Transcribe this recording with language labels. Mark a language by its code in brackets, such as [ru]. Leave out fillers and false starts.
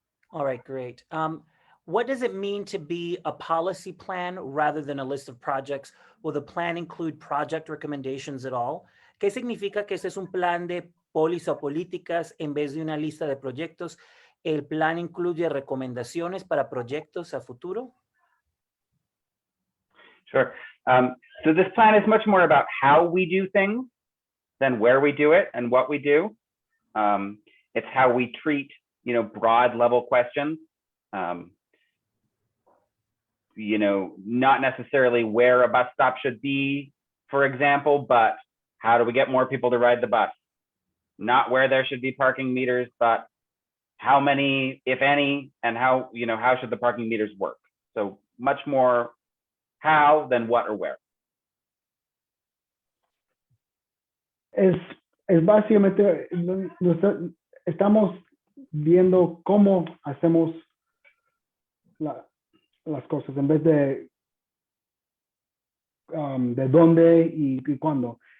[en] All right, great. What does it mean to be a policy plan rather than a list of projects? Will the plan include project recommendations at all? [es] ¿Qué significa que este es un plan de pólizas o políticas en vez de una lista de proyectos? ¿El plan incluye recomendaciones para proyectos a futuro? [en] Sure. So this plan is much more about how we do things than where we do it and what we do. It's how we treat, broad level questions. Not necessarily where a bus stop should be, for example, but how do we get more people to ride the bus? Not where there should be parking meters, but how many, if any, and how should the parking meters work? So much more how than what or where. [es] Es básicamente, estamos viendo cómo hacemos las cosas en vez de dónde y cuándo.